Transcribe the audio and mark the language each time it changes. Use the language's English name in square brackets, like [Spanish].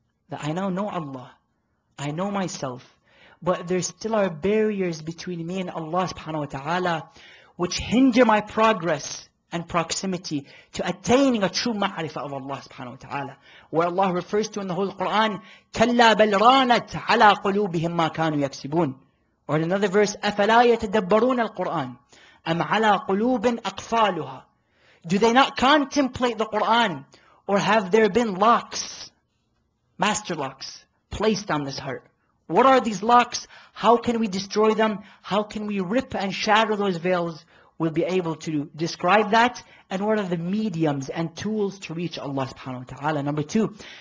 [English] That I now know Allah. I know myself. But there still are barriers between me and Allah subhanahu wa ta'ala which hinder my progress and proximity to attaining a true ma'rifah of Allah subhanahu wa ta'ala. Where Allah refers to in the whole Quran, [Arabic] كَلَّا بَلْ رَانَتْ عَلَىٰ قُلُوبِهِمْ مَا كَانُوا يَكْسِبُونَ. [English] Or in another verse, [Arabic] أَفَلَا يَتَدَبَّرُونَ الْقُرْآنَ أَمْ عَلَىٰ قُلُوبٍ أَقْفَالُهَا. [English] Do they not contemplate the Quran? Or have there been locks, master locks, placed on this heart? What are these locks? How can we destroy them? How can we rip and shatter those veils? We'll be able to describe that. And what are the mediums and tools to reach Allah subhanahu wa ta'ala? Number 2.